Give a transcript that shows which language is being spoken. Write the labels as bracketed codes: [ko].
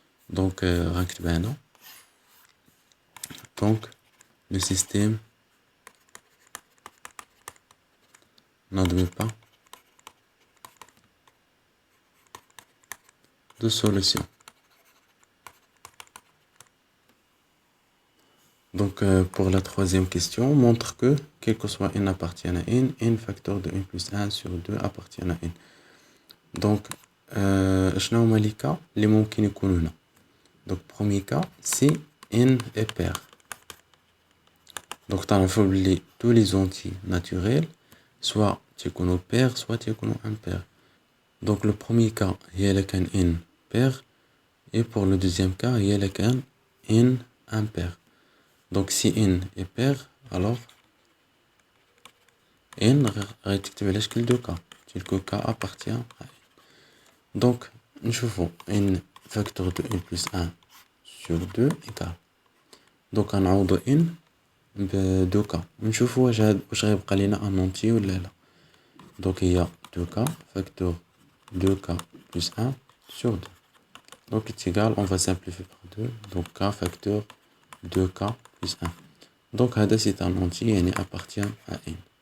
[fr] Donc, donc le système n'admet pas de solution. Donc, pour la troisième question, montre que, quel que soit n appartient à n facteur de n plus 1 sur 2 appartient à n. [ar] Donc, شنو هما les cas اللي ممكن يكونوا هنا. [fr] Donc, premier cas, si n est pair. Donc, [ar] تعرفوا بلي [fr] tous les entiers naturels, soit تيكونوا pair, soit تيكونوا impair. Donc, le premier cas, هي اللي كان n pair, et pour le deuxième cas, هي اللي كان n impair. Donc, si n est pair, alors n [ar] غتكتب على شكل [fr] دو cas. تلك cas appartient à n. Donc, نشوفوا n facteur de n plus 1 sur 2 égale. [ar] Donc, غنعوضو n ب 2 cas. نشوفوا واش غيبقى لينا ان entier ولا لا. [fr] Donc, il y a 2 cas, facteur 2k plus 1 sur 2. Donc, est égal, on va simplifier par 2. Donc, k facteur 2k plus 1. Donc, c'est un entier et il appartient à n.